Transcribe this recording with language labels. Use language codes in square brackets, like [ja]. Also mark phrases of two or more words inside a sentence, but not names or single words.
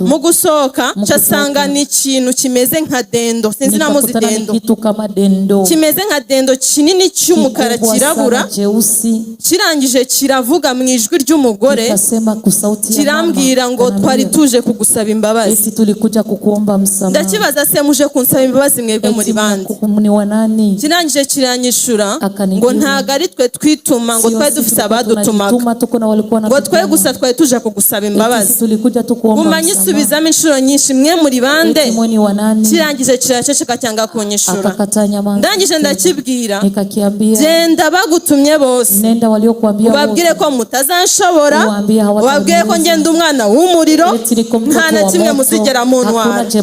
[rw] Mu gusohoka casanga ni ikintu kimeze nka dendo, sinzi namuzi dendo, kimeze nka dendo kinini cy'umukara kirabura, kirangije kiravuga mu ijwi ry'umugore, kirambwira ngo twari tuje kugusaba imbabazi. [sw] Eti tulikuja kukuomba msamaha. [rw] Ndakibaza se muje kunsaba imbabazi mwebwe muri bandi? [sw] Ni wanani? [rw] Kirangije kiranyishura ngo ntago ari twe twituma, ngo twari dufite abadutumaga, ngo twe gusa twari tuje kugusaba imbabazi. Umanyi subizamo inshuro nyinshi, mwe muri bande? Kirangije kiraceceka cyanga kunyishura. Ndangije ndakibwira, genda bagutumye bose ubabwire ko mutazanshobora, ubabwire ko ngenda umwana w'umuriro, nta na kimwe muzigera muntwara.